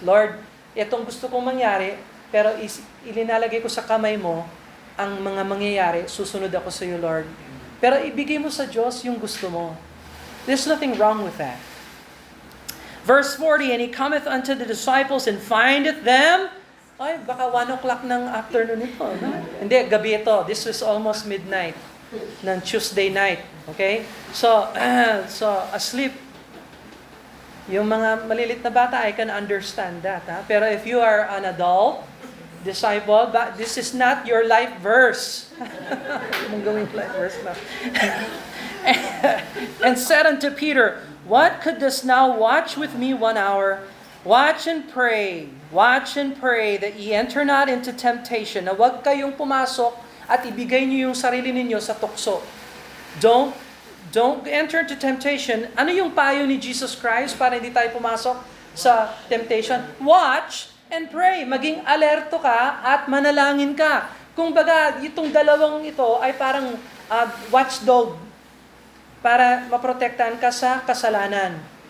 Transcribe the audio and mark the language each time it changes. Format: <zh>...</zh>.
<tl>Lord, itong gusto kong mangyari, pero ilinalagay ko sa kamay mo, ang mga mangyayari, susunod ako sa iyo, Lord. Pero ibigay mo sa Diyos yung gusto mo.</tl> <en>There's nothing wrong with that. Verse 40, And he cometh unto the disciples and findeth them.</en> <tl>Ay, baka 1 o'clock ng afternoon ito. No? Hindi, gabi ito.</tl> <en>This was almost midnight ng Tuesday night. Okay? So asleep.</en> <tl>Yung mga malilit na bata,</tl> <en>I can understand that. Ha? Pero if you are an adult, disciple, but this is not your life verse.</en> <tl>Mong gawing life verse na.</tl> <en>And said unto Peter, What, couldst thou watch with me 1 hour? Watch and pray. Watch and pray that ye enter not into temptation.</en> <tl>Na huwag kayong pumasok at ibigay niyo yung sarili ninyo sa tukso.</tl> <en>Don't enter into temptation.</en> <tl>Ano yung payo ni Jesus Christ para hindi tayo pumasok sa temptation?</tl> <en>Watch and pray.</en> <tl>Maging alerto ka at manalangin ka. Kung baga, itong dalawang ito ay parang watchdog para maprotektahan ka sa kasalanan.</tl>